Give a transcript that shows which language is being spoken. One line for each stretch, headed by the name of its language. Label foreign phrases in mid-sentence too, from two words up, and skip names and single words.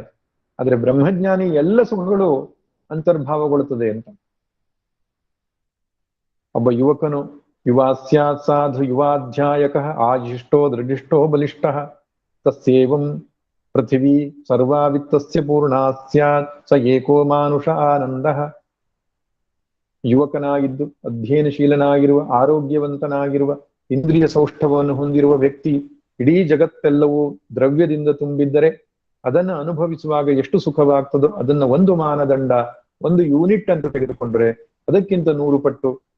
Kannada: ಆದ್ರೆ ಬ್ರಹ್ಮಜ್ಞಾನಿ ಎಲ್ಲ ಸುಖಗಳು ಅಂತರ್ಭಾವಗೊಳ್ಳುತ್ತದೆ ಅಂತ. ಒಬ್ಬ ಯುವಕನು
Sanskrit: ಯುವಾಸ್ಯಾತ್ ಸಾಧು ಯುವಾಧ್ಯಾಯಕ ಆಜಿಷ್ಟೋ ದೃಢಿಷ್ಟೋ ಬಲಿಷ್ಠ ತಸ್ಯೇವಂ ಪೃಥಿವೀ ಸರ್ವಾವಿತ್ತಸ್ಯ ಪೂರ್ಣಾ ಸ್ಯಾತ್ ಸ ಏಕೋ ಮಾನುಷ ಆನಂದ.
Kannada: ಯುವಕನಾಗಿದ್ದು ಅಧ್ಯಯನಶೀಲನಾಗಿರುವ ಆರೋಗ್ಯವಂತನಾಗಿರುವ ಇಂದ್ರಿಯ ಸೌಷ್ಠವವನ್ನು ಹೊಂದಿರುವ ವ್ಯಕ್ತಿ ಇಡೀ ಜಗತ್ತೆಲ್ಲವೂ ದ್ರವ್ಯದಿಂದ ತುಂಬಿದ್ದರೆ ಅದನ್ನು ಅನುಭವಿಸುವಾಗ ಎಷ್ಟು ಸುಖವಾಗ್ತದೋ ಅದನ್ನ ಒಂದು ಮಾನದಂಡ, ಒಂದು ಯೂನಿಟ್ ಅಂತ ತೆಗೆದುಕೊಂಡ್ರೆ ಅದಕ್ಕಿಂತ 100 ಪಟ್ಟು